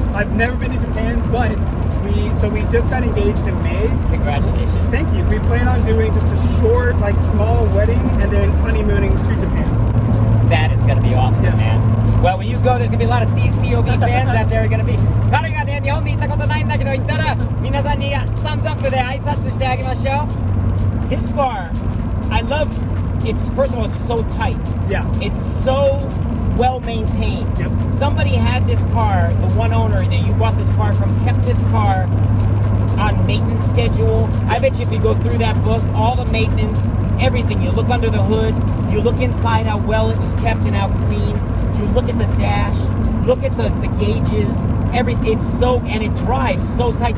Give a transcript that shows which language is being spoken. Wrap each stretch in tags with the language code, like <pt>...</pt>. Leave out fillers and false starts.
<en>I've never been to Japan, but we just got engaged in May. Congratulations. Thank you. We plan on doing just a short, small wedding and then honeymooning to Japan. That is going to be awesome, Yeah. man. Well, when you go, there's going to be a lot of Steve's POV fans out there. Are going to be.</en> <ja>彼がね、日本に行ったことないんだけど、行ったら皆さんにサムズアップで挨拶してあげましょう。</ja> <en>His car, I love. It's first of all, it's so tight. Yeah. It's so well maintained. Yep. Somebody had this car, the one owner that you bought this car from, kept this car on maintenance schedule. I bet you if you go through that book, all the maintenance, everything, you look under the hood, you look inside how well it was kept and how clean, you look at the dash, look at the gauges, everything, it's so, and it drives so tight.</en>